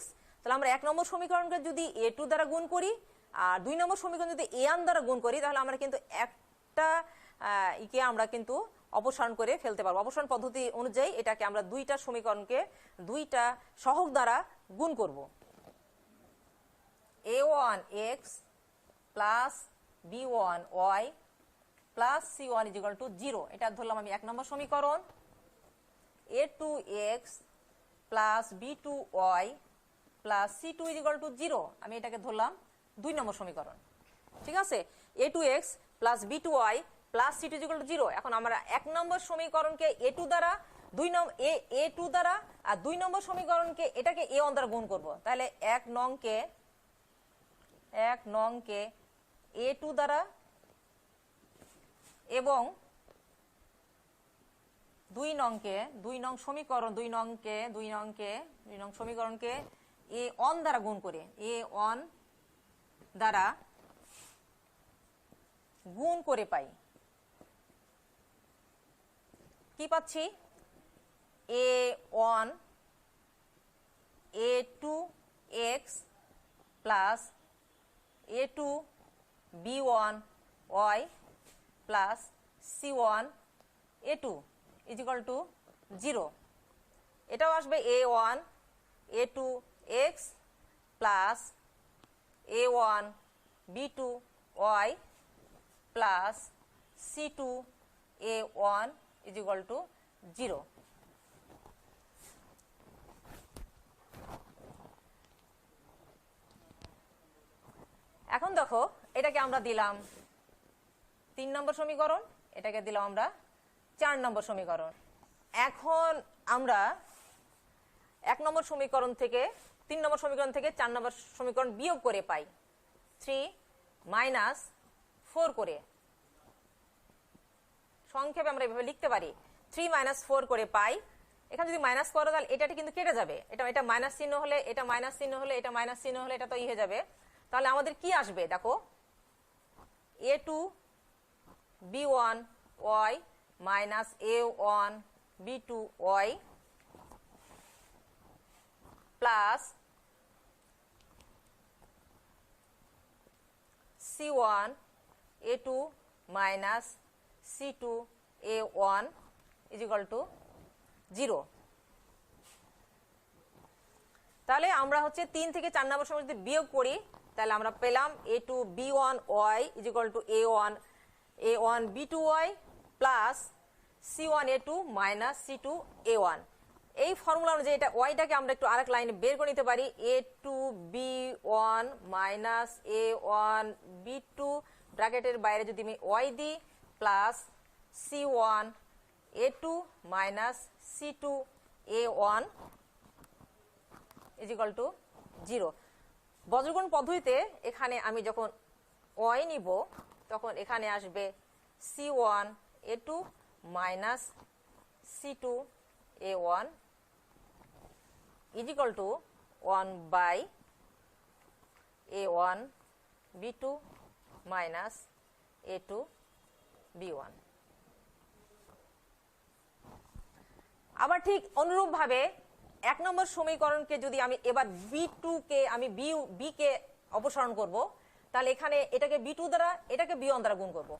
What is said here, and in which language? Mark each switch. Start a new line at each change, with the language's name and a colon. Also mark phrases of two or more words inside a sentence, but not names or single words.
Bangla: তাহলে আমরা 1 নম্বর সমীকরণকে যদি a2 দ্বারা গুণ করি আর 2 নম্বর সমীকরণ যদি a1 দ্বারা গুণ করি তাহলে আমরা কিন্তু একটা ইকে আমরা কিন্তু অপসারণ করে ফেলতে পারবো। অপসারণ পদ্ধতি অনুযায়ী এটাকে আমরা দুইটা সমীকরণকে দুইটা সহগ দ্বারা গুণ করব।
English: a1x plus b1y plus c1 = 0,
Bangla: এটা ধরলাম আমি 1 নম্বর সমীকরণ।
English: a2x plus b2y plus c2 = 0,
Bangla: আমি এটাকে ধরলাম 2 নম্বর সমীকরণ। ঠিক আছে,
English: a2x plus b2y plus c2 = 0।
Bangla: এখন আমরা 1 নম্বর সমীকরণকে a2 দ্বারা a2 দ্বারা আর 2 নম্বর সমীকরণকে এটাকে a1 দ্বারা গুণ করব। তাহলে 1 নংকে a2 দ্বারা এবং 2 নং সমীকরণকে a1 দ্বারা গুণ করে a1 দ্বারা গুণ করে পাই কি পাচ্ছি
English: a1 a2x plus a2 b1y plus c1 a2 = 0।
Bangla: এটাও আসবে
English: a1 a2x plus a1 b2y plus c2 a1 = 0।
Bangla: এখন দেখো এটাকে আমরা দিলাম 3 নম্বর সমীকরণ, এটাকে দিলাম আমরা 4 নম্বর সমীকরণ। এখন আমরা 1 নম্বর সমীকরণ থেকে 3 নম্বর সমীকরণ থেকে 4 নম্বর সমীকরণ বিয়োগ করে পাই 3 - 4 করে। সংক্ষেপে আমরা এভাবে লিখতে পারি 3 - 4 করে পাই। এখানে যদি মাইনাস করো তাহলে এটা কিন্তু কেটে যাবে, এটা মাইনাস চিহ্ন হলে, এটা মাইনাস চিহ্ন হলে, এটা মাইনাস চিহ্ন হলে, এটা তো হয়ে যাবে। তাহলে আমাদের কি আসবে দেখো,
English: a2 b1y minus a1 b2y plus c1 a2 minus c2 a1 is equal to 0.
Bangla: তাহলে আমরা হচ্ছে 3 থেকে 4 নম্বর সময় যদি বিয়োগ করি তাহলে আমরা পেলাম
English: a2 b1y is equal to a1 b2y plus c1 a2 minus c2 a1.
Bangla: এই ফর্মুলা অনুযায়ী এটা ওয়াইটাকে আমরা একটু আরেক লাইনে বের করে নিতে পারি,
English: a2 b1 minus a1 b2
Bangla: ব্র্যাকেটের বাইরে যদি আমি ওয়াই দিই
English: plus c1 a2 minus c2 a1 is equal to 0.
Bangla: বজ্রগুণ পদ্ধতিতে এখানে আমি যখন ওয়াই নিব তখন এখানে আসবে
English: c1 a2 minus c2 a1 is equal to 1/a1 b2 minus a2 b1.
Bangla: আবার ঠিক অনুরূপ ভাবে 1 নম্বর সমীকরণকে যদি আমি এবার b2 কে আমি b কে অপসারণ করব তাহলে এখানে এটাকে b2 দ্বারা এটাকে b1 দ্বারা গুণ করব।